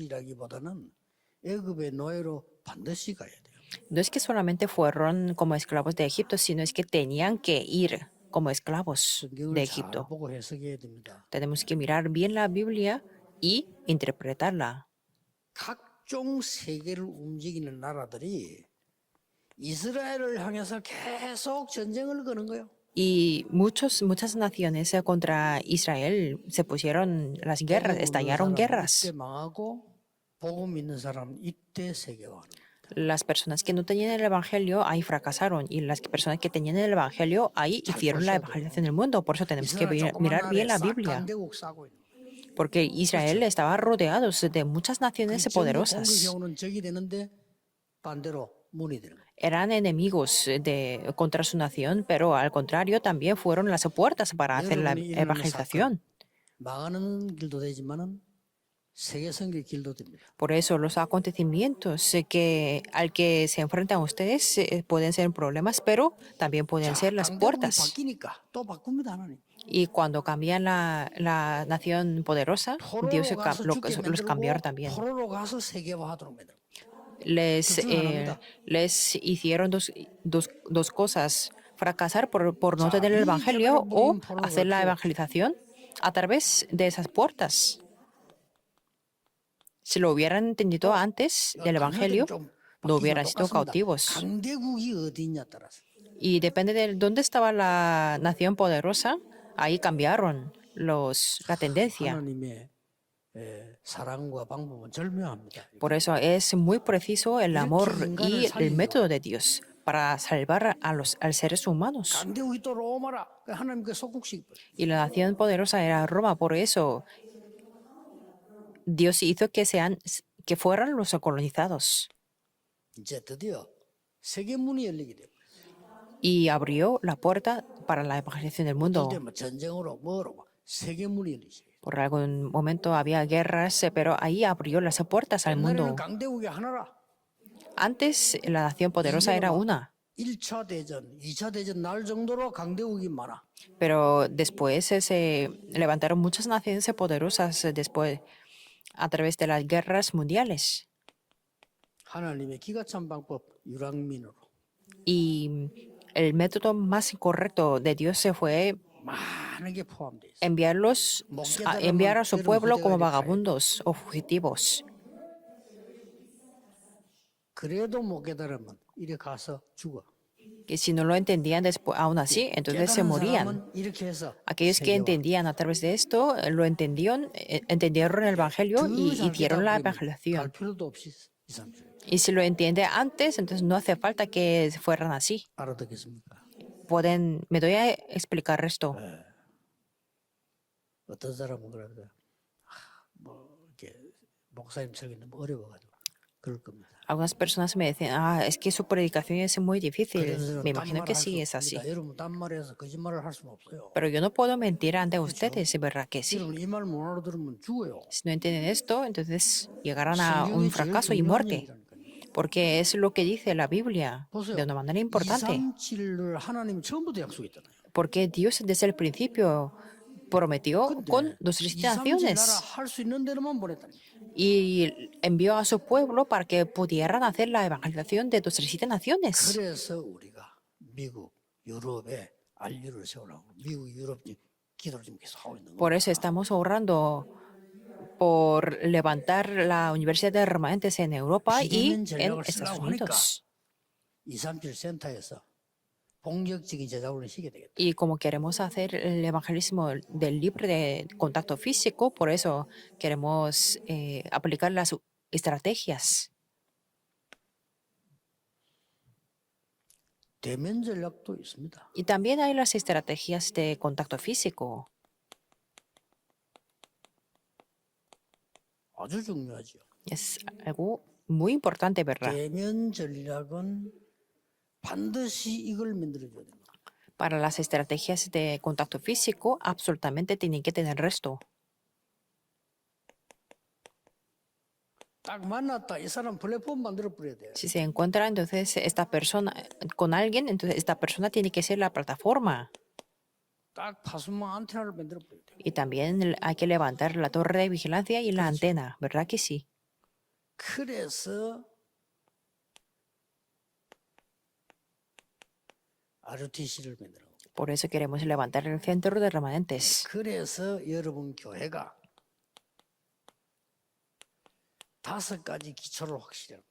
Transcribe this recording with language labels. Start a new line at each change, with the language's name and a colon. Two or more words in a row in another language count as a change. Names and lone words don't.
Korean: 애굽의 노예로 반드시 가야 돼요.
Spanish: No es que solamente fueron como esclavos de Egipto, sino es que tenían que ir como esclavos de
Korean: 성경을 잘
Spanish: Egipto.
Korean: 보고 해석해야 됩니다.
Spanish: Tenemos que mirar bien la Biblia y interpretarla.
Korean: 각종 세계를 움직이는 나라들이 이스라엘을 향해서 계속 전쟁을 거는 거예요.
Spanish: Y muchas naciones contra Israel se pusieron las guerras, estallaron guerras.
Korean: 이때 망하고 복음 있는 사람 이때 세계화하는 거예요.
Spanish: Las personas que no tenían el evangelio ahí fracasaron y las personas que tenían el evangelio ahí hicieron la evangelización del mundo. Por eso tenemos que mirar bien la Biblia,
Korean: 강대국 싸고 있는 거예요.
Spanish: porque Israel estaba rodeado de muchas naciones poderosas.
Korean: 공격해오는 적이 되는데 반대로 문이 되는 거예요.
Spanish: Eran enemigos contra su nación, pero al contrario también fueron las puertas para hacer la evangelización.
Korean: 망하는 길도 되지만은 세계 선교 길도 됩니다.
Spanish: Por eso los acontecimientos al que se enfrentan ustedes pueden ser problemas, pero también pueden ser las
Korean: 강대국이
Spanish: puertas.
Korean: 바뀌니까 또 바꿉니다 하나님.
Spanish: Y cuando cambian la nación poderosa, Dios
Korean: 포로로 가서
Spanish: los
Korean: 죽게
Spanish: cambiaron
Korean: 만들고
Spanish: también.
Korean: 포로로 가서 세계화하도록 만들고.
Spanish: Les hicieron dos cosas, fracasar por no tener el evangelio o hacer la evangelización a través de esas puertas. Si lo hubieran entendido antes del evangelio, no hubieran sido cautivos.
Korean: 강대국이 어디 있냐 따라서.
Spanish: Y depende de dónde estaba la nación poderosa, ahí cambiaron la tendencia.
Korean: 하나님의 사랑과 방법은 절묘합니다.
Spanish: Por eso es muy preciso el amor y el método de Dios para salvar a los seres humanos.
Korean: 강대국이 또 로마라. 하나님께 속국시켜.
Spanish: Y la nación poderosa era Roma, por eso Dios hizo que fueran los colonizados
Korean: 이제 드디어 세계 문이 열리게 돼요.
Spanish: y abrió la puerta para la evangelización del mundo.
Korean: 그때 뭐 전쟁으로 뭐로 세계 문이 열리죠.
Spanish: Por algún momento había guerras, pero ahí abrió las puertas al mundo.
Korean: 옛날에는 강대국이 하나라.
Spanish: Antes la nación poderosa era una,
Korean: 1차 대전, 2차 대전 날 정도로 강대국이 많아.
Spanish: pero después se levantaron muchas naciones poderosas después a través de las guerras mundiales.
Korean: 하나님의 기가 찬 방법 유랑민으로
Spanish: Y el método más correcto de Dios se fue
Korean: 많은 게 포함돼 있어.
Spanish: enviar a su pueblo como vagabundos o fugitivos.
Korean: 그래도 못 깨달으면 이리 가서 죽어.
Spanish: que si no lo entendían después, aún así, entonces se
Korean: 깨달은
Spanish: morían.
Korean: 사람은 이렇게 해서
Spanish: Aquellos que
Korean: 세계와
Spanish: entendían a través de esto, lo entendieron el Evangelio y
Korean: 더잘
Spanish: hicieron la
Korean: 깨닫고 갈
Spanish: evangelización.
Korean: 필요도 없이 2, 3주
Spanish: Y si lo entiende antes, entonces no hace falta que fueran así.
Korean: 알아듣겠습니까?
Spanish: Me doy a explicar esto.
Korean: 어떤 사람은 그러더라. 뭐 이렇게 목사님 설교 너무 어려워가지고 그럴 겁니다.
Spanish: Algunas personas me decían, es que su predicación es muy
Korean: 그런
Spanish: difícil.
Korean: 사람은
Spanish: Me imagino que
Korean: 딴말을 할 수
Spanish: sí es así.
Korean: 없습니다. 여러분 딴말해서 거짓말을 할 수는 없어요.
Spanish: Pero yo no puedo mentir ante ustedes, es verdad que sí.
Korean: 여러분 이 말 못 알아들으면 죽어요.
Spanish: Si no entienden esto, entonces llegarán a
Korean: 성경이
Spanish: un
Korean: 제일
Spanish: fracaso y
Korean: 중요한
Spanish: muerte.
Korean: 얘기라니까요.
Spanish: Porque es lo que dice la Biblia
Korean: 보세요.
Spanish: de una manera importante.
Korean: 237을 하나님이 처음부터 약속했잖아요.
Spanish: Porque Dios desde el principio prometió con
Korean: 근데
Spanish: 237
Korean: 237 나라
Spanish: naciones
Korean: 할 수 있는 데로만 보냈다니.
Spanish: y envió a su pueblo para que pudieran hacer la evangelización de 237 naciones.
Korean: 그래서 우리가 미국, 유럽에 알류를 세우라고 미국, 유럽 기도를 지금 계속 하고 있는 거예요.
Spanish: Por eso estamos orando por levantar la Universidad de Remanentes en Europa y
Korean: 비대면
Spanish: en
Korean: 전략을
Spanish: Estados
Korean: 쓰려고 하니까
Spanish: Unidos.
Korean: 237 센터에서 본격적인 제작을 시게 되겠다.
Spanish: Y como queremos hacer el evangelismo del libre de contacto físico, por eso queremos aplicar las estrategias.
Korean: 대면 전략도 있습니다.
Spanish: Y también hay las estrategias de contacto físico.
Korean: 아주 중요하죠.
Spanish: Es algo muy importante, ¿verdad?
Korean: 대면 전략은 반드시 이걸 만들어줘야 됩니다.
Spanish: Para las estrategias de contacto físico, absolutamente tienen que tener esto.
Korean: 딱 만났다. 이 사람 플랫폼 만들어 버려야 돼.
Spanish: Si se encuentra entonces esta persona con alguien, entonces esta persona tiene que ser la plataforma.
Korean: 딱 파수망 안테나를 만들어 버려야 돼.
Spanish: Y también hay que levantar la torre de vigilancia y la antena, ¿verdad que sí?
Korean: 그래서 RTC를 만들어.
Spanish: Por eso queremos levantar el centro de remanentes.
Korean: 그래서 여러분 교회가 5가지 기초를 확실히 하고